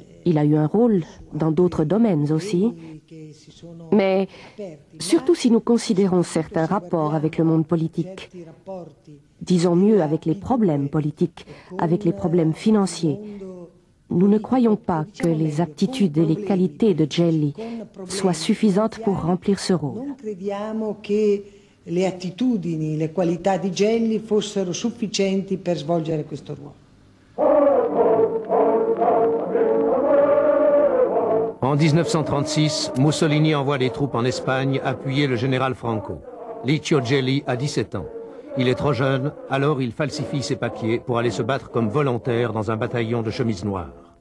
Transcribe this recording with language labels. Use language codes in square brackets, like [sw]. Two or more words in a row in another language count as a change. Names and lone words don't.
[fr] Il a eu un rôle dans d'autres domaines aussi. Mais surtout si nous considérons certains rapports avec le monde politique, disons mieux avec les problèmes politiques, avec les problèmes financiers, nous ne croyons pas que les aptitudes et les qualités de Gelli soient suffisantes pour remplir ce rôle. [it] Le attitudini, le qualità di Gelli fossero sufficienti per svolgere questo ruolo. [fr] En 1936, Mussolini envoie des troupes en Espagne appuyer le général Franco. Licio Gelli a 17 ans. Il est trop jeune, alors il falsifie ses papiers pour aller se battre comme volontaire dans un bataillon de chemises noires.